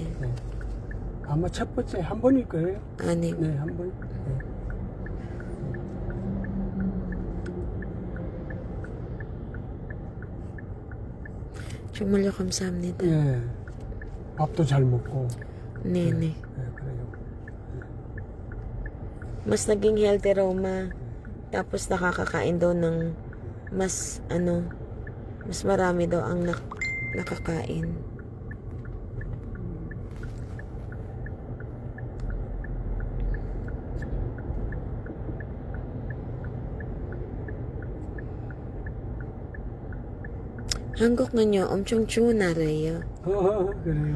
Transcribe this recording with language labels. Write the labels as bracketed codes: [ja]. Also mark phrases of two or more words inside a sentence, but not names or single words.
[ko] 아마 첫 번째 한 번일 거예요. 아니. 네, 한 번. 정말요, 감사합니다. 밥도 잘 먹고. 네네. 그래요. [tl] Mas naging healthy raw, ma. Tapos nakakakain daw ng mas marami daw ang nakakain. [ko] 한국은요 엄청 좋은 나라예요. 그래요.